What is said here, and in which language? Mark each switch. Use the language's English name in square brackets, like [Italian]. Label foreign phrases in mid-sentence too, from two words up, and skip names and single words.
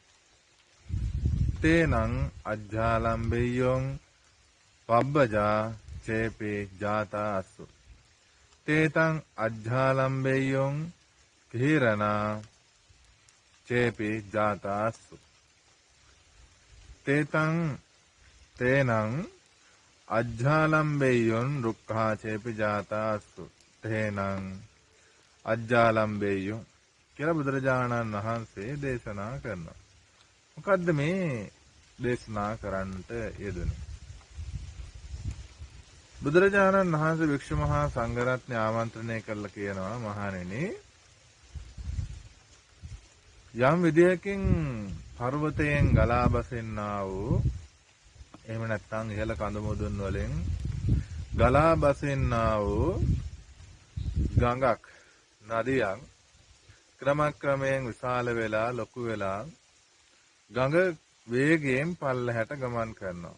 [Pali] තේනං අජ්ජාලම්බෙය්‍යෝ පබ්බජා චේපි ජාතාස්සු තේතං අජ්ජාලම්බෙය්‍යෝ කිහිරණා චේපි ජාතාස්සු තේතං තේනං අජ්ජාලම්බෙය්‍යොන් රුක්ඛා චේපි ජාතාස්සු තේනං අජ්ජාලම්බෙය්‍යෝ [Sinhala] කියලා බුදුරජාණන් වහන්සේ දේශනා කරනවා. මොකද්ද මේ දේශනා කරන්නට යෙදුනේ? බුදුරජාණන් වහන්සේ වික්ෂු මහා සංඝරත්නය ආමන්ත්‍රණය කළා කියනවා, මහණෙනි, යම් විදියකින් පර්වතයෙන් ගලා බසින්නා වූ, එහෙම නැත්නම් ඉහළ කඳු මුදුන් වලින් ගලා බසින්නා වූ ගඟක්, නදියක් ක්‍රමක්‍රමයෙන් විශාල වෙලා ලොකු වෙලා ගඟ වේගයෙන් පල්ලහැට ගමන් කරනවා.